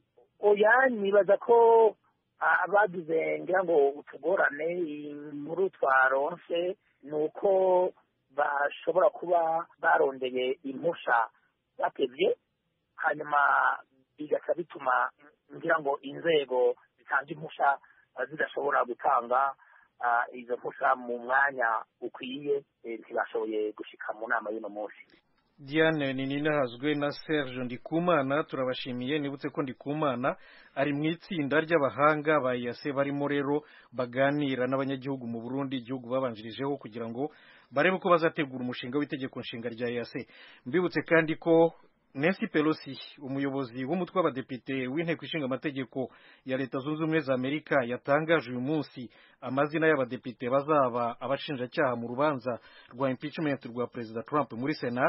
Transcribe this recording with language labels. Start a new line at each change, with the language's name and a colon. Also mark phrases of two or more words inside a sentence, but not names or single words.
Rundi: Oya, nibaza ko abagize ngira ngo utugorane inkuru twaronse nuko bashobora kuba barondeye impusha batevye, hanyuma bigaca bituma ngira ngo inzego zitanga impusha zidashobora gutanga izo mpusha mu mwanya ukwiye, ntibashoboye gushika mu nama y'uno munsi. Diane Ninahazwe na Serge Ndikumana turabashimiye.
Kinyarwanda: Nibutse ko Ndikumana ari mu itsinda ry'abahanga ba IAC barimo rero baganira n'abanyagihugu mu Burundi, igihugu babanjirijeho, kugira ngo barebe uko bazategura umushinga w'itegeko nshinga rya IAC. Mbibutse kandi ko Nancy Pelosi, umuyobozi w'umutwe w'abadepite w'inteko ishinga amategeko ya Leta Zunze Ubumwe za Amerika, yatangaje uyu munsi amazina y'abadepite bazaba abashinjacyaha mu rubanza rwa impeachment rwa Perezida Trump muri Sena.